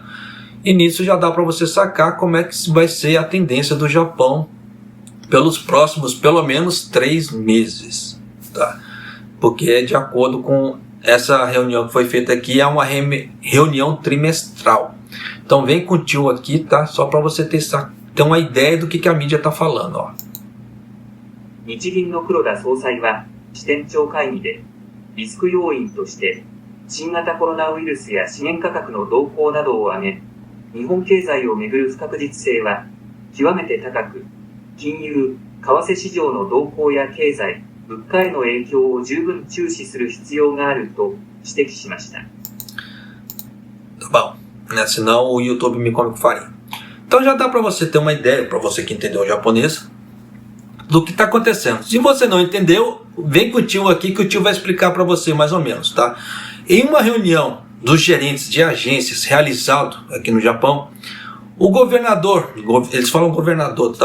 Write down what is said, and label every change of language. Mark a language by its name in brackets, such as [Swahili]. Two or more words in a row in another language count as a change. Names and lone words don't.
[Portuguese] E nisso já dá para você sacar como é que vai ser a tendência do Japão pelos próximos, pelo menos 3 meses, tá? Porque é de acordo com essa reunião que foi feita aqui, é uma reunião trimestral. Então vem com o tio aqui, tá? Só para você ter uma ideia do que a mídia está falando, ó. [Japanese] 日銀の黒田総裁は支店長会議でリスク要因として新型コロナウイルスや資源価格の動向などを挙げ、日本経済をめぐる不確実性は極めて高く、金融・為替市場の動向や経済 物価への影響を十分注視する必要があると指摘しました。 [Portuguese] Tá bom, né? Senão o YouTube me come com farinha. Então já dá para você ter uma ideia, para você que entendeu o japonês, do que está acontecendo. Se você não entendeu, vem com o tio aqui que o tio vai explicar para você mais ou menos, tá? Em uma reunião dos gerentes de agências realizado aqui no Japão, o governador, eles falam governador, tá?